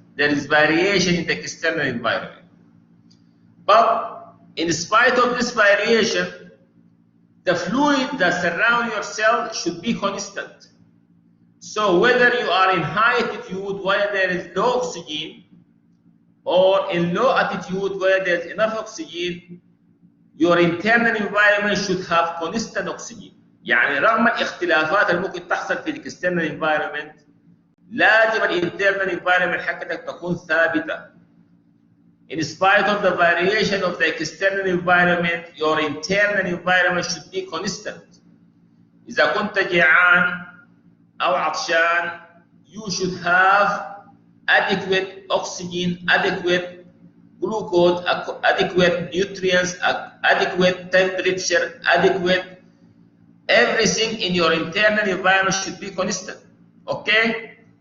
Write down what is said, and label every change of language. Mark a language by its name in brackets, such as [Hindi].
[English] There is variation in the external environment. But in spite of this variation, the fluid that surrounds your cell should be constant. So whether you are in high altitude where there is low oxygen or in low altitude where there is enough oxygen, your internal environment should have constant oxygen. [Arabic] يعني رغم الاختلافات اللي ممكن تحصل في الاكسترنال environment لازم الانترنال environment حقتك تكون ثابته. [English] In spite of the variation of the external environment, your internal environment should be constant. [Arabic] إذا كنت جيعان أو عطشان, [English] you should have adequate oxygen, adequate glucose, adequate nutrients, adequate temperature, adequate everything in your internal environment should be constant. Okay?